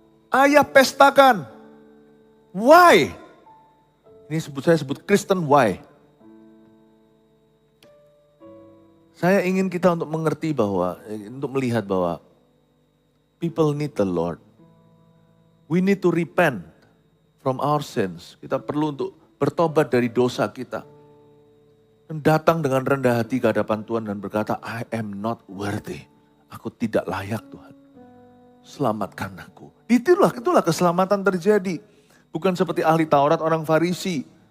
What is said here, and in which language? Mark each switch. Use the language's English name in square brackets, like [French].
[Indonesian] Ayah pestakan. [English] Why? [Indonesian] Ini saya sebut Kristen [English] why. [Indonesian] Saya ingin kita untuk mengerti untuk melihat bahwa [English] people need the Lord. We need to repent from our sins. [Indonesian] Kita perlu untuk bertobat dari dosa kita. Dan datang dengan rendah hati ke hadapan Tuhan dan berkata, [English] I am not worthy. [Indonesian] Aku tidak layak Tuhan. Selamatkan aku. Itulah keselamatan terjadi. Bukan seperti ahli Taurat orang Farisi.